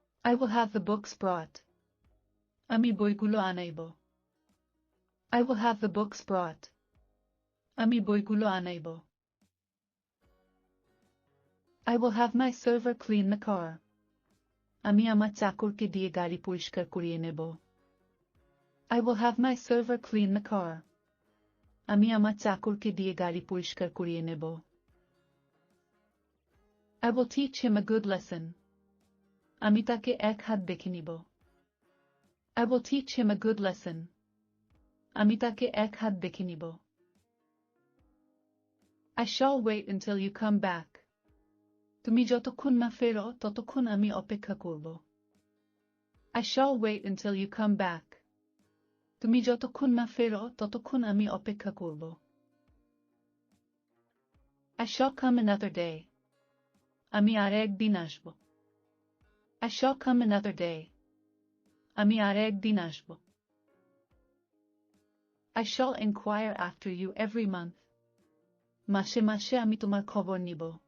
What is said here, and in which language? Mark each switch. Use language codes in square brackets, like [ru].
[en] I will have the books brought. [bn] আমি বইগুলো আনাইব। [en] I will have the books brought. [bn] আমি বইগুলো আনাইব। [en] I will have my server clean the car. [bn] আমি আমার চাকরকে দিয়ে গাড়ি পরিষ্কার করিয়ে নেব। [en] I will have my server clean the car. [bn] আমি আমার চাকরকে দিয়ে গাড়ি পরিষ্কার করিয়ে নেব। [en] I will teach him a good lesson. [bn] আমি তাকে এক হাত দেখে নিব। [en] I will teach him a good lesson. [bn] আমি তাকে এক হাত দেখে নিব। [en] I shall wait until you come back. [bn] তুমি যতক্ষণ না ফেরো ততক্ষণ আমি অপেক্ষা করব। [en] I shall wait until you come back. [bn] তুমি যতক্ষণ না ফেরো ততক্ষণ আমি অপেক্ষা করব। [en] I shall come another day. [bn] আমি আর একদিন আসব। [en] I shall come another day. [bn] আমি আর একদিন আসব। [en] I shall inquire after you every month. [bn] মাসে মাসে আমি তোমার খবর নিব।